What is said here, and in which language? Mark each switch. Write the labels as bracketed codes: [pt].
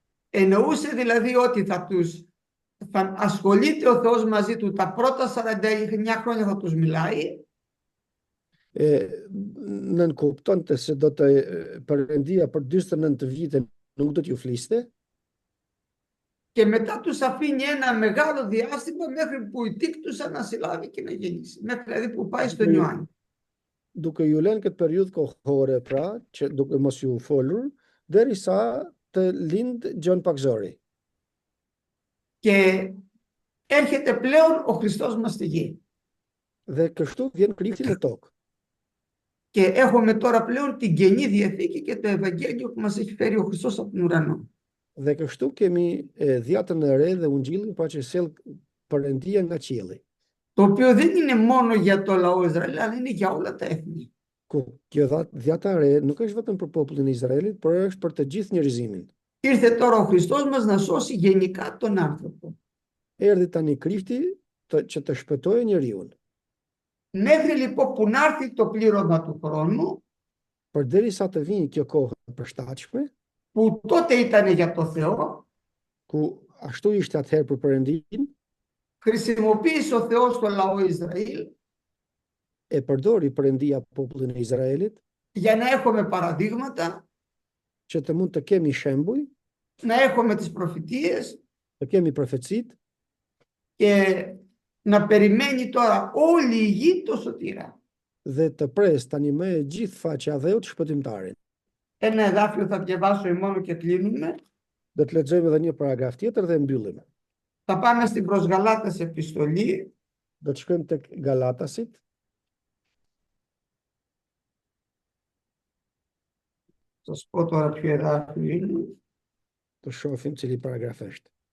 [el] Εννοούσε δηλαδή ότι θα ασχολείται ο Θεός μαζί του τα πρώτα 49 χρόνια θα τους μιλάει. [sq] Nën kuptonte se do të Perëndia për 49 vite nuk do t'ju fliste. [el] Και μετά τους αφήνει ένα μεγάλο διάστημα μέχρι που η τύκτουσα να συλλάβει και να γεννήσει. Μέχρι δηλαδή που πάει στον Ιωάννη. [sq] Duke ju lënë këtë periudhë kohore pra, që duke mos ju folur, derisa të lind Gjon Pakzori. [el] Και έρχεται πλέον ο Χριστός μας στη γη. [sq] Dhe kështu vjen Krishti në tokë. [el] Και έχουμε τώρα πλέον την Καινή Διαθήκη και το Ευαγγέλιο που μας έχει φέρει ο Χριστός από τον ουρανό. [sq] Dhe kështu kemi dhjatën e re dhe ungjillin pa që sjell Perëndia nga qielli. [el] το οποίο δεν είναι μόνο για το λαό Ισραήλ, αλλά είναι για όλα τα έθνη. [sq] Ku kjo dhjata e re nuk është vetëm për popullin e Izraelit, por është për të gjithë njerëzimin. [el] Ήρθε τώρα ο Χριστός μας να σώσει γενικά τον άνθρωπο. [sq] Erdhi tani Krishti që të shpëtojë njeriu. [el] Μέχρι λοιπόν που να έρθει το πλήρωμα του χρόνου, [sq] Përderisa të vijë kjo kohë e përshtatshme, [el] που τότε ήταν για το Θεό, [sq] ku ashtu ishte atëherë për Perëndin, [el] χρησιμοποίησε ο Θεός το λαό Ισραήλ [sq] e përdori Perëndia popullin e Izraelit [el] για να έχουμε παραδείγματα, [sq] që të mund të kemi shembuj, [el] να έχουμε τις προφητείες [sq] të kemi profecitë [el] και να περιμένει τώρα όλη η γη το σωτήρα. [sq] dhe të pres tani me gjithë faqja e Dheut shpëtimtarin. [el] Ένα εδάφιο θα διαβάσω μόνο και κλείνουμε. [sq] Do të lexojmë edhe një paragraf tjetër dhe mbyllim. [el] Θα πάμε στην προς Γαλάτας επιστολή. [sq] Do të shkojmë tek Galatasit. [el] Θα σας πω τώρα ποιο εδάφιο είναι. [sq] Të shohim cili paragraf është.